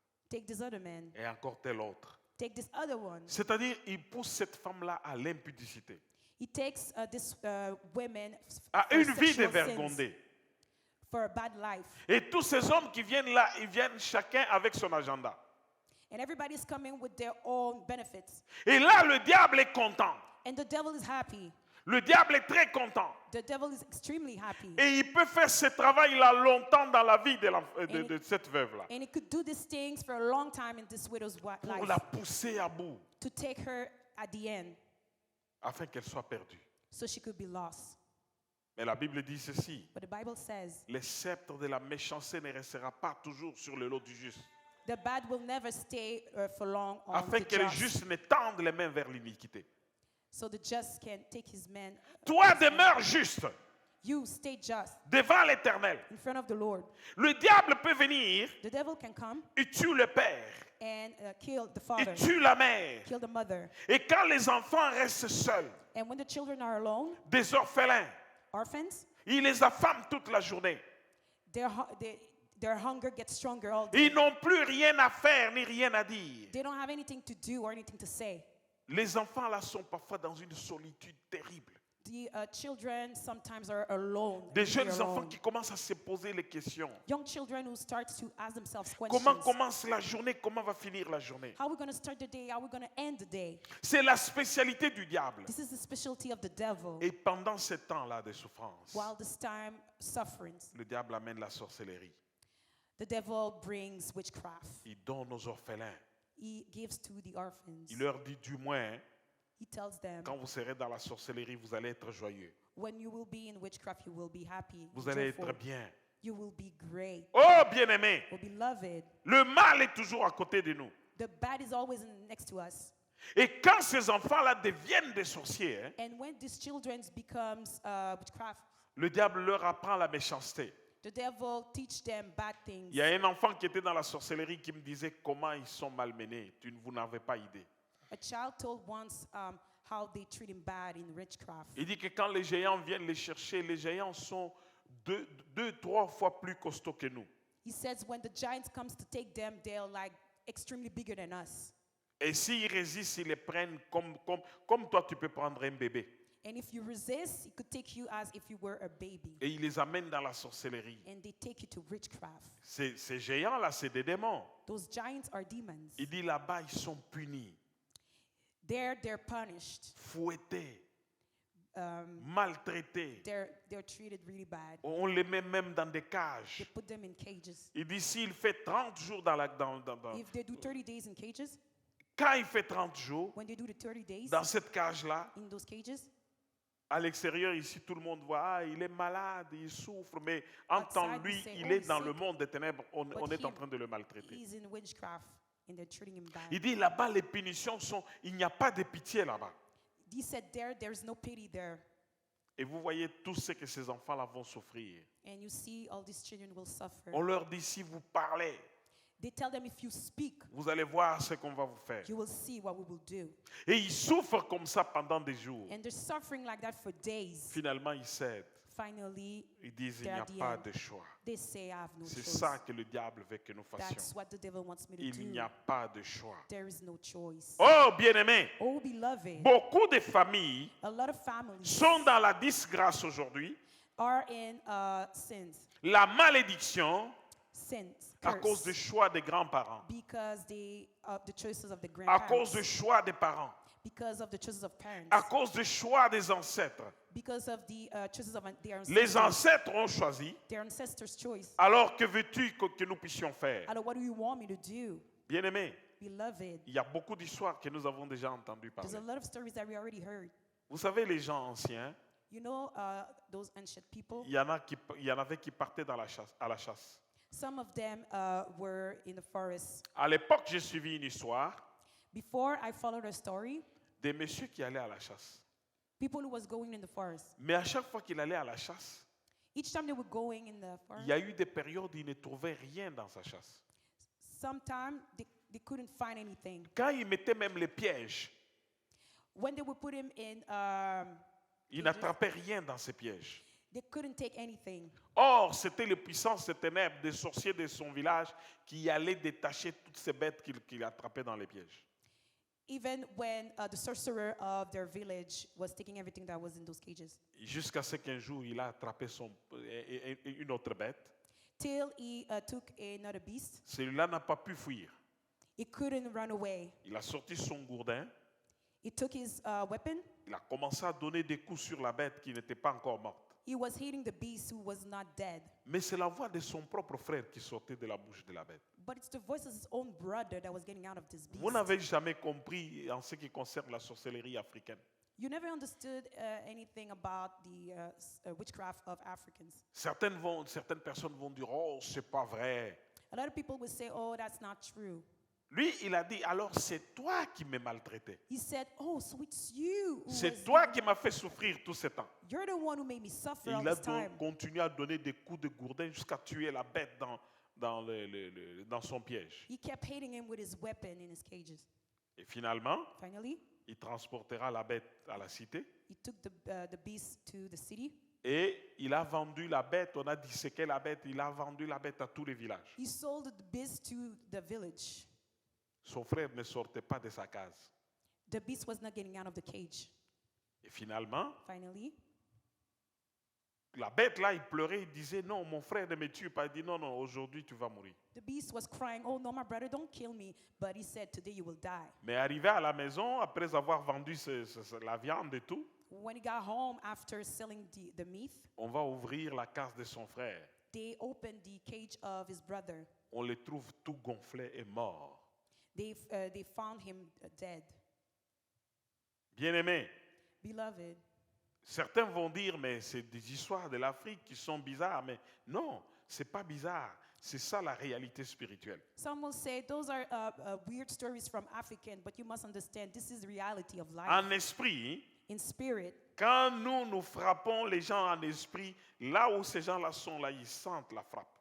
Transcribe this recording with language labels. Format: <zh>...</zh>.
<en>take this other man,</en> <fr>et encore tel autre.</fr> <en>take this other one.</en> <fr>C'est-à-dire, il pousse cette femme-là à l'impudicité,</fr> <en>He takes this women</en> <fr>à</fr> <en>for</en> <fr>une vie</fr> <en>sexual sins,</en> <fr>dévergondée.</fr> <en>for a bad life.</en> <fr>Et tous ces hommes qui viennent là, ils viennent chacun avec son agenda.</fr> <en>And everybody's coming with their own benefits.</en> <fr>Et là, le diable est content.</fr> <en>And the devil is happy.</en> <fr>Le diable est très content.</fr> <en>The devil is extremely happy.</en> <fr>Et il peut faire ce travail-là longtemps dans la vie de cette veuve-là.</fr> <en>And he could do these things for a long time in this widow's</en> <fr>Pour</fr> <en>life.</en> <fr>la pousser à bout,</fr> <en>To take her at the end</en> <fr>afin qu'elle soit perdue.</fr> <en>so she could be lost.</en> <fr>Mais la Bible dit ceci.</fr> <en>But the Bible says</en> <fr>Le sceptre de la méchanceté ne restera pas toujours sur le lot du juste.</fr> <en>the bad will never stay for long on</en> <fr>Afin</fr> <en>the</en> <fr>que le</fr> <en>just.</en> <fr>juste ne tende les mains vers l'iniquité.</fr> <en>So the just can take his man.</en> <fr>Toi, demeure juste</fr> <en>You stay just</en> <fr>devant l'Éternel.</fr> <en>in front of the Lord.</en> <fr>Le diable peut venir,</fr> <en>The devil can come</en> <fr>il tue le père,</fr> <en>and kill the</en> <fr>il</fr> <en>father,</en> <fr>tue la mère.</fr> <en>kill the mother.</en> <fr>Et quand les enfants restent seuls,</fr> <en>And when the children are alone,</en> <fr>des orphelins,</fr> <en>orphans,</en> <fr>il les affame toute la journée.</fr> <en>their hunger gets stronger all day.</en> <fr>Ils n'ont plus rien à faire ni rien à dire.</fr> <en>They don't have anything to do or anything to say.</en> <fr>Les enfants là sont parfois dans une solitude terrible.</fr> <en>The children sometimes are alone.</en> <fr>Des</fr> <en>They're</en> <fr>jeunes enfants</fr> <en>alone.</en> <fr>qui commencent à se poser les questions.</fr> <en>Young children who start to ask themselves</en> <fr>Comment</fr> <en>questions.</en> <fr>commence la journée? Comment va finir la journée?</fr> <en>How are we going to start the day? How are we going to end the day?</en> <fr>C'est la spécialité du diable.</fr> <en>This is the specialty of the devil.</en> <fr>Et pendant ce temps-là de souffrance,</fr> <en>While this time sufferings,</en> <fr>le diable amène la sorcellerie.</fr> <en>the devil brings witchcraft.</en> <fr>Il donne aux orphelins.</fr> <en>He gives to the orphans.</en> <fr>Il leur dit du moins, hein,</fr> <en>He tells them,</en> <fr>quand vous serez dans la sorcellerie, vous allez être joyeux.</fr> <en>when you will be in witchcraft, you will be happy.</en> <fr>Vous allez</fr> <en>joyful.</en> <fr>être bien.</fr> <en>You will be great.</en> <fr>Oh, bien-aimé,</fr> <en>Will be beloved.</en> <fr>le mal est toujours à côté de nous.</fr> <en>The bad is always next to us.</en> <fr>Et quand ces enfants-là deviennent des sorciers, hein,</fr> <en>And when these children becomes witchcraft,</en> <fr>le diable leur apprend la méchanceté.</fr> <en>the devil teach them bad things.</en> <fr>Il y a un enfant qui était dans la sorcellerie qui me disait comment ils sont malmenés. Vous n'avez pas idée.</fr> <en>A child told once how they treat him bad in witchcraft.</en> <fr>Il dit que quand les géants viennent les chercher, les géants sont deux, trois fois plus costauds que nous.</fr> <en>He says when the giants comes to take them, they're like extremely bigger than us.</en> <fr>Et s'ils résistent, ils les prennent comme toi tu peux prendre un bébé.</fr> <en>And if you resist, it could take you as if you were a baby.</en> <fr>Et ils les amènent dans la sorcellerie.</fr> <en>And they take you to witchcraft.</en> <fr>Ces géants-là, c'est des démons.</fr> <en>Those giants are demons.</en> <fr>Il dit là-bas, ils sont punis,</fr> <en>There they're punished.</en> <fr>fouettés, Um, maltraités.</fr> <en>they're treated really bad.</en> <fr>On les met même dans des</fr> <en>They</en> <fr>cages.</fr> <en>put them in cages.</en> <fr>Il dit s'il fait 30 jours</fr> <en>If they do 30 days in cages,</en> <fr>quand il fait 30 jours</fr> <en>when they do the 30 days</en> <fr>dans cette cage-là,</fr> <en>in those cages,</en> <fr>à l'extérieur ici, tout le monde voit, ah, il est malade, il souffre, mais en temps</fr> <en>Outside,</en> <fr>lui,</fr> <en>we say,</en> <fr>il</fr> <en>oh,</en> <fr>est</fr> <en>he's</en> <fr>dans le</fr> <en>sick.</en> <fr>monde des ténèbres, on</fr> <en>But</en> <fr>est en</fr> <en>he-</en> <fr>train de le maltraiter.</fr> <en>he's in witchcraft and they're treating him bad.</en> <fr>Il dit là-bas, les punitions sont, il n'y a pas de pitié là-bas.</fr> <en>He said there's no pity there.</en> <fr>Et vous voyez tout ce que ces enfants-là vont souffrir.</fr> <en>And you see all these children will suffer.</en> <fr>On leur dit, si vous parlez,</fr> <en>They tell them, if you speak,</en> <fr>vous allez voir ce qu'on va vous faire.</fr> <en>you will see what we will do.</en> <fr>Et ils souffrent comme ça pendant des jours.</fr> <en>And they're suffering like that for days.</en> <fr>Finalement, ils cèdent.</fr> <en>Finally,</en> <fr>Ils disent, il</fr> <en>they're</en> <fr>n'y a</fr> <en>at the</en> <fr>pas</fr> <en>end.</en> <fr>de choix.</fr> <en>They say, I have no</en> <fr>C'est</fr> <en>choice.</en> <fr>ça que le diable veut que nous</fr> <en>That's</en> <fr>fassions.</fr> <en>what the devil wants me to</en> <fr>Il</fr> <en>do.</en> <fr>n'y a pas de choix.</fr> <en>There is no choice.</en> <fr>Oh, bien-aimés,</fr> <en>Oh, beloved,</en> <fr>beaucoup de familles</fr> <en>a lot of families</en> <fr>sont dans la disgrâce aujourd'hui,</fr> <en>are in sins,</en> <fr>la malédiction à</fr> <en>curse,</en> <fr>cause du choix des grands-parents,</fr> <en>because of the choices of the</en> <fr>à cause</fr> <en>grandparents,</en> <fr>du choix des parents,</fr> <en>because of the choices of parents,</en> <fr>à cause du choix des ancêtres.</fr> <en>because of the choices of their</en> <fr>Les</fr> <en>ancestors,</en> <fr>ancêtres ont choisi.</fr> <en>their ancestors' choice.</en> <fr>Alors que veux-tu que nous puissions faire?</fr> <en>Alors, what do you want me to do,</en> <fr>Bien-aimés,</fr> <en>beloved?</en> <fr>il y a beaucoup d'histoires que nous avons déjà entendues</fr> <en>There's</en> <fr>parler.</fr> <en>a lot of stories that we already heard.</en> <fr>Vous savez, les gens anciens,</fr> <en>You know, those ancient people.</en> <fr>il y en avait qui partaient à la chasse.</fr> <en>Some of them were in the forest.</en> <fr>À l'époque, j'ai suivi une histoire</fr> <en>Before I followed a story,</en> <fr>des messieurs qui allaient à la chasse.</fr> <en>people who was going in the forest.</en> <fr>Mais à chaque fois qu'il allait à la chasse,</fr> <en>Each time they were going in the</en> <fr>il</fr> <en>forest,</en> <fr>y a eu des périodes où il ne trouvait rien dans sa chasse.</fr> <en>sometimes they couldn't find anything.</en> <fr>Quand il mettait même les pièges,</fr> <en>When they would put him in,</en> <fr>il n'attrapait rien dans ses pièges.</fr> <en>they couldn't take anything.</en> <fr>Or, c'était les puissances des ténèbres, des sorciers de son village qui allaient détacher toutes ces bêtes qu'il attrapait dans les pièges.</fr> <en>Even when the sorcerer of their village was taking everything that was in those cages.</en> <fr>Jusqu'à ce qu'un jour, il a attrapé une autre bête.</fr> <en>Till he took another beast.</en> <fr>Celui-là n'a pas pu fuir.</fr> <en>He couldn't run away.</en> <fr>Il a sorti son gourdin.</fr> <en>He took his weapon.</en> <fr>Il a commencé à donner des coups sur la bête qui n'était pas encore morte.</fr> <en>He was hitting the beast who was not dead.</en> <fr>Mais c'est la voix de son propre frère qui sortait de la bouche de la bête.</fr> <en>But it's the voice of his own brother that was getting out of this beast.</en> <fr>Vous n'avez jamais compris en ce qui concerne la sorcellerie africaine.</fr> <en>You never understood anything about the witchcraft of Africans.</en> <fr>Certaines personnes vont dire, oh, c'est pas vrai.</fr> <en>A lot of people would say, oh, that's not true.</en> <fr>Lui, il a dit, alors c'est toi qui m'as maltraité.</fr> <en>He said, oh, so it's you.</en> <fr>C'est toi qui m'as fait souffrir tout ce temps.</fr> <en>You're the one who made me suffer</en> <fr>Et</fr> <en>all</en> <fr>il a</fr> <en>this time.</en> <fr>continué à donner des coups de gourdin jusqu'à tuer la bête dans son piège.</fr> <en>He kept hitting him with his weapon in his cages.</en> <fr>Et finalement,</fr> <en>Finally,</en> <fr>il transportera la bête à la cité.</fr> <en>he took the beast to the city.</en> <fr>Et il a vendu la bête, on a disséqué la bête, il a vendu la bête à tous les villages.</fr> <en>He sold the beast to the village.</en> <fr>Son frère ne sortait pas de sa case.</fr> <en>The beast was not getting out of the cage.</en> <fr>Et finalement,</fr> <en>Finally,</en> <fr>la bête là, il pleurait, il disait non, mon frère ne me tue pas. Il dit non, non, aujourd'hui tu vas mourir.</fr> <en>the beast was crying, oh, no, my brother, don't kill me. But he said, today you will die.</en> <fr>Mais arrivé à la maison, après avoir vendu la viande et tout,</fr> <en>When he got home after selling the meat,</en> <fr>on va ouvrir la case de son frère.</fr> <en>they opened the cage of his brother.</en> <fr>On le trouve tout gonflé et mort.</fr> <en>They found him dead.</en> <fr>Bien-aimé,</fr> <en>Beloved,</en> <fr>certains vont dire, mais c'est des histoires de l'Afrique qui sont bizarres. Mais non, c'est pas bizarre. C'est ça la réalité spirituelle.</fr> <en>some will say those are weird stories from African, but you must understand this is the reality of life.</en> <fr>En esprit,</fr> <en>In spirit,</en> <fr>quand nous frappons les gens en esprit, là où ces gens-là sont, là, ils sentent la frappe.</fr>